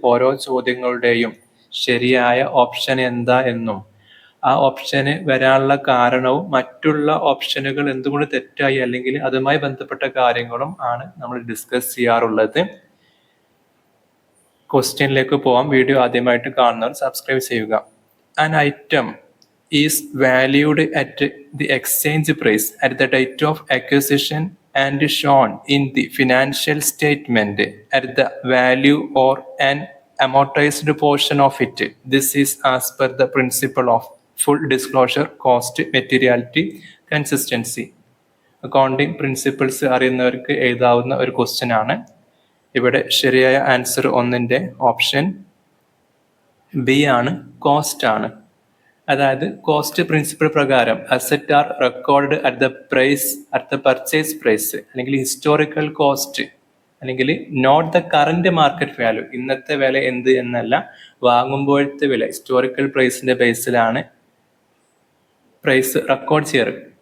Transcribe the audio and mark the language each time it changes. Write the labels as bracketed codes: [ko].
[ml] ഓരോ ചോദ്യങ്ങളുടെയും ശരിയായ ഓപ്ഷൻ എന്താ എന്നും ആ ഓപ്ഷന് വരാനുള്ള കാരണവും മറ്റുള്ള ഓപ്ഷനുകൾ എന്തുകൊണ്ട് തെറ്റായി അല്ലെങ്കിൽ അതുമായി ബന്ധപ്പെട്ട കാര്യങ്ങളും ആണ് നമ്മൾ ഡിസ്കസ് ചെയ്യാറുള്ളത്. ക്വസ്റ്റ്യനിലേക്ക് പോവാം. വീഡിയോ ആദ്യമായിട്ട് കാണുന്നവർ സബ്സ്ക്രൈബ് ചെയ്യുക. [en] An item is valued at the exchange price at the date of acquisition and shown in the financial statement at the value or an amortized portion of it. This is as per the principle of full disclosure, cost, materiality, consistency. [ml] Accounting principles അറിയുന്നവർക്ക് എഴുതാവുന്ന ഒരു question ആണ്. ഇവിടെ ശരിയായ answer 1ന്റെ option B ആണ്, cost ആണ്. അതായത് cost principle പ്രകാരം asset R record at the purchase price അല്ലെങ്കിൽ ഹിസ്റ്റോറിക്കൽ കോസ്റ്റ് അല്ലെങ്കിൽ not the current market value, ഇന്നത്തെ വില എന്ത് എന്നല്ല, വാങ്ങുമ്പോഴത്തെ വില ഹിസ്റ്റോറിക്കൽ പ്രൈസിന്റെ ബേസിലാണ് പ്രൈസ് റെക്കോർഡ് ചെയ്യാറ്.